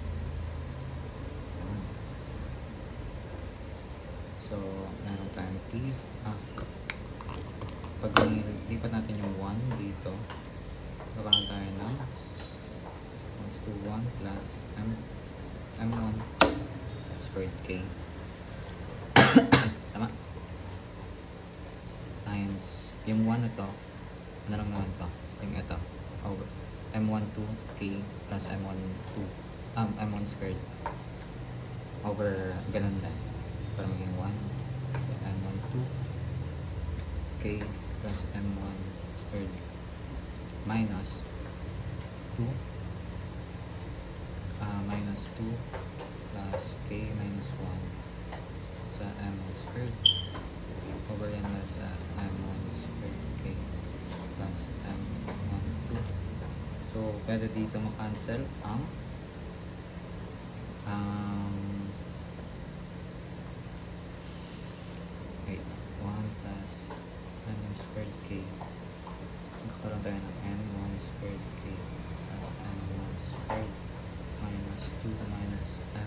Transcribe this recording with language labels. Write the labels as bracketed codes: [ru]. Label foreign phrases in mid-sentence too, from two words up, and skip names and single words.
[tl] So meron tayong P, pag lipat natin yung 1 dito, magkakaroon tayo ng [en] equals to 1 plus M1 squared K [tl] tama? Times yung 1 na to, ano lang naman to, yung ito, [en] over M12 K plus M12 M1 squared over ganun lang [tl] para maging [en] 1 M12 K plus M1 squared minus 2 minus 2 plus K minus 1 sa M1 squared over yan na sa M1 squared K plus M12. [tl] So pwede dito makancel ang wait, [en] 1 plus M1 squared K, [tl] magkakaroon tayo ng [en] M1 squared K plus M1 squared minus 2 minus M.